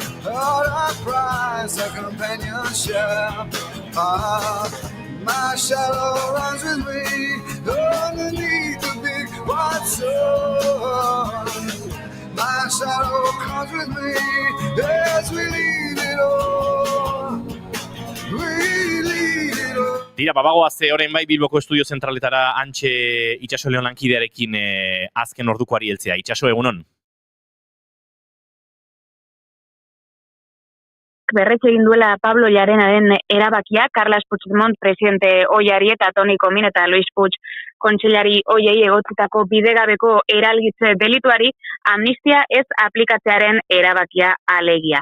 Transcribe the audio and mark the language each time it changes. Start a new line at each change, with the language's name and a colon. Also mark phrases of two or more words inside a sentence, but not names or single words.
English: All the price of companionship. My shadow runs with me underneath the big white sun. My shadow comes with me as we leave it all.
Basque: Tira, bagoaz orain bai Bilboko Estudio Zentraletara Antxe Itxaso Leon lankidearekin azken ordukoari heltzea. Itxaso, egunon? Berretxe egin duela Pablo Llarenaren erabakia, Carles Puigdemont presidente ohiari eta Toni Komin eta Luis Puig kontseilari ohiei egotzitako bidegabeko eralgitze delituari amnistia ez aplikatzearen erabakia alegia.